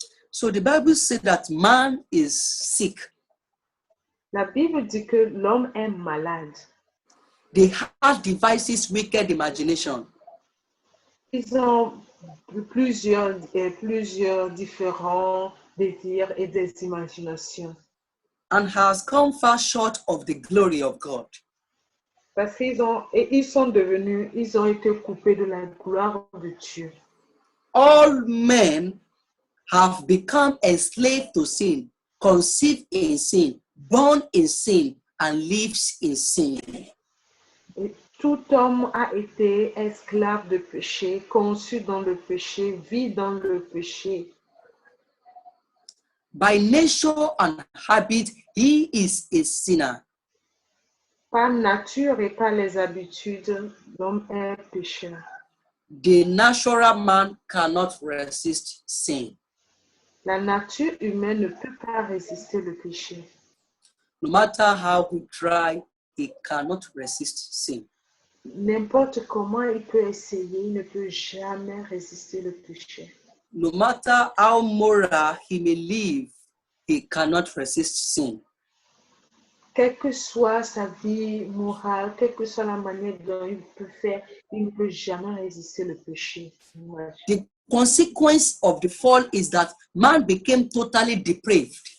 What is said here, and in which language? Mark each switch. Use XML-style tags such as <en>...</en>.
<en>So the Bible says that man is sick.</en> <fr>La Bible dit que l'homme est malade.</fr> <en>They have devices wicked imagination.</en> <fr>Ils ont plusieurs différents désirs et des imaginations.</fr> <en>And has come far short of the glory of God.</en> <fr>Parce qu'ils ont été coupés de la gloire de Dieu.</fr> <en>All men have become enslaved to sin, conceived in sin, born in sin and lives in sin.</en> <fr>Et tout homme a été esclave de péché, conçu dans le péché, vit dans le péché.</fr> <en>By nature and habit, he is a sinner.</en> <fr>Par nature et par les habitudes, l'homme est pécheur.</fr> <en>The natural man cannot resist sin.</en> <fr>La nature humaine ne peut pas résister le péché.</fr> <en>No matter how he try, he cannot resist sin.</en> <fr>N'importe comment il peut essayer, il ne peut jamais résister le péché.</fr> <en>No matter how moral he may live, he cannot resist sin.</en> <fr>Quelle que soit sa vie morale, quelle que soit la manière dont il peut faire, il ne peut jamais résister le péché.</fr> <en>The consequence of the fall is that man became totally depraved.</en>